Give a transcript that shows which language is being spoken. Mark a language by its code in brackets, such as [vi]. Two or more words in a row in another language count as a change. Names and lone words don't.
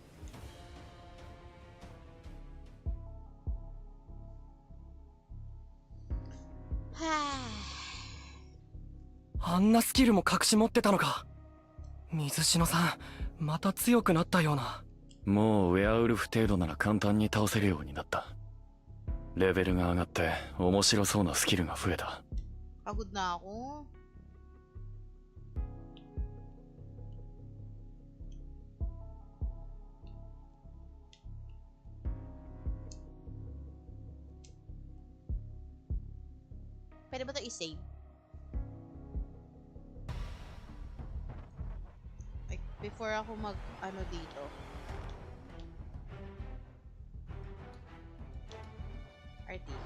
[ja] あんなスキルも隠し持ってたのか。水篠さん、また強くなったような。もうウェアウルフ程度なら簡単に倒せるようになった。レベルが上がって面白そうなスキルが増えた。 [tl] Pagod na ako. Pwede ba ito i-save? Like, before ako mag-ano dito. RT.